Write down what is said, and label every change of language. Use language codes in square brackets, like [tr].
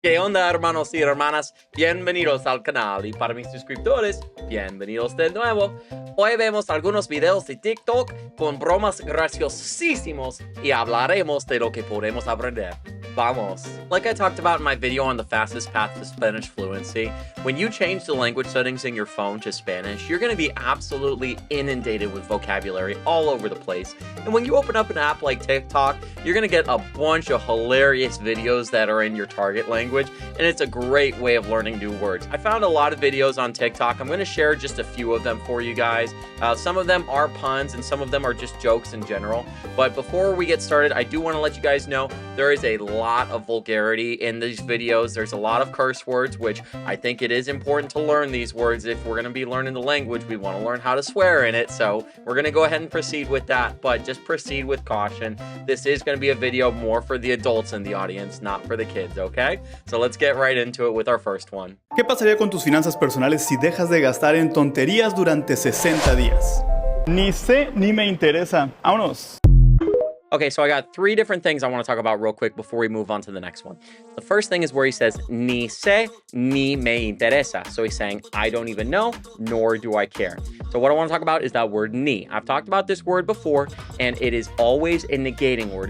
[es] ¿Qué onda, hermanos y hermanas? Bienvenidos al canal, y para mis suscriptores, bienvenidos de nuevo. Hoy vemos algunos videos de TikTok con bromas graciosísimos y hablaremos de lo que podemos aprender. Vamos! [en] Like I talked about in my video on the fastest path to Spanish fluency, when you change the language settings in your phone to Spanish, you're going to be absolutely inundated with vocabulary all over the place. And when you open up an app like TikTok, you're going to get a bunch of hilarious videos that are in your target language, and it's a great way of learning new words. I found a lot of videos on TikTok. I'm going to share just a few of them for you guys. Some of them are puns, and some of them are just jokes in general. But before we get started, I do want to let you guys know there is a lot of vulgarity in these videos. There's a lot of curse words, which I think it is important to learn these words. If we're going to be learning the language, we want to learn how to swear in it. So we're going to go ahead and proceed with that, but just proceed with caution. This is going to be a video more for the adults in the audience, not for the kids, okay? So let's get right into it with our first one. [es] ¿Qué pasaría con tus finanzas personales si dejas de gastar en tonterías durante 60 días? Ni sé ni me interesa. ¡Vámonos! [en] Okay, so I got three different things I want to talk about real quick before we move on to the next one. The first thing is where he says, [es] ni sé ni me interesa. [en] So he's saying, I don't even know, nor do I care. So what I want to talk about is that word ni. I've talked about this word before, and it is always a negating word.